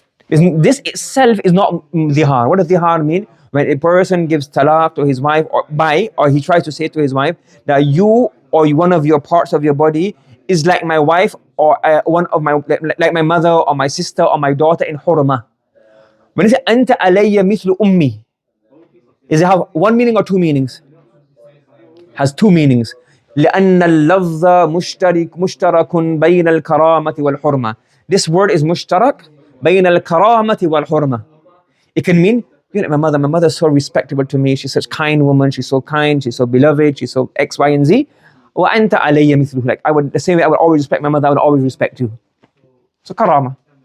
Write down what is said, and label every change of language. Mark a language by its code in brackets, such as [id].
[en] This itself is not dhihar. What does dhihar mean? When a person gives talaq to his wife or he tries to say to his wife that you or one of your parts of your body is like my wife or one of my, like my mother or my sister or my daughter in hurma. When he says anta alayya mithlu ummi, does it have one meaning or two meanings? Has two meanings. [ar] لأن اللفظ مشترك بين الكرامة والحرمة. [en] This word is mushtarak [ar] بين الكرامة والحرمة. [en] It can mean, you know, my mother is so respectable to me, she's such a kind woman, she's so kind, she's so beloved, she's so X, Y, and Z. [ar] وأنت علي مثله. [en] Like the same way I would always respect my mother, I would always respect you. So karama.